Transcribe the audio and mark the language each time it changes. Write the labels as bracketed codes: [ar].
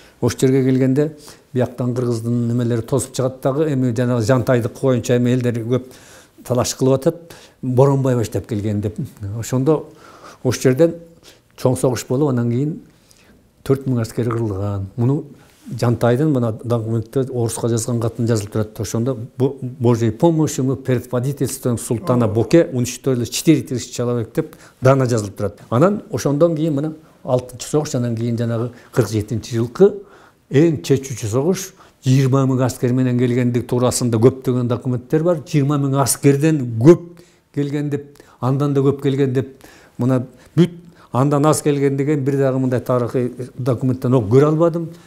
[ky] Ош жерге келгенде бияктан кыргыздын немелери тосуп чыгат дагы, эми жанагы жантайды коюнча эми элдер көп талаш кылып атат, Боронбай баштап келген деп. Ошондо ош жерден чоң согуш болуп, анан кийин 4000 аскер кырылган. Муну Жантайдын мына документте оруска жазган катын жазылып турат. Ошондо [ru] Божьей помощью мы перед водительством султана Боке уничтожили 4000 человек [ky] деп дана жазылып турат. Анан ошондон кийин мына 6-чы согуш, анан кийин жанагы 47-жылкы эң чечүүчү согуш 20 000 аскер менен келгендик туурасында көптөгөн документтер бар. 20 000 аскерден көп келген деп, андан да көп келген деп, мына бүт андан аз келген деген бир дагы мындай тарыхый документтен көрө албадым.